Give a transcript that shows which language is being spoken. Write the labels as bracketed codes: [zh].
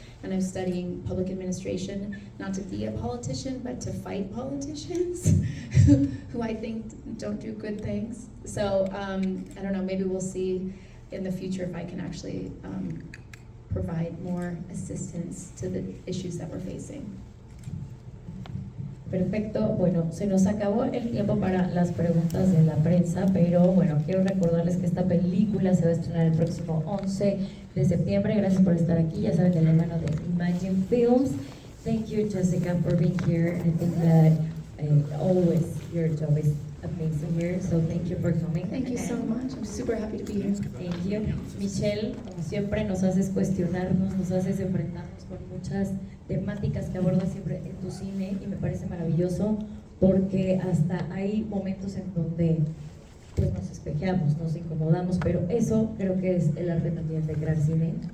[en] and I'm studying public administration, not to be a politician, but to fight politicians who I think don't do good things. So I don't know, maybe we'll see in the future if I can actually provide more assistance to the issues that we're facing. [es] Perfecto, bueno, se nos acabó el tiempo para las preguntas de la prensa, pero bueno, quiero recordarles que esta película se va a estrenar el próximo 11 de septiembre. Gracias por estar aquí, ya saben, de la mano de Imagine Films. [en] Thank you, Jessica, for being here. I think that always your job is amazing here, so thank you for coming. Thank you so much. I'm super happy to be here. Thank you. [es] Michel, como siempre, nos haces cuestionarnos, nos haces enfrentarnos con muchas temáticas que abordas siempre en tu cine y me parece maravilloso porque hasta hay momentos en donde pues nos espejeamos, nos incomodamos, pero eso creo que es el arte también de crear cine.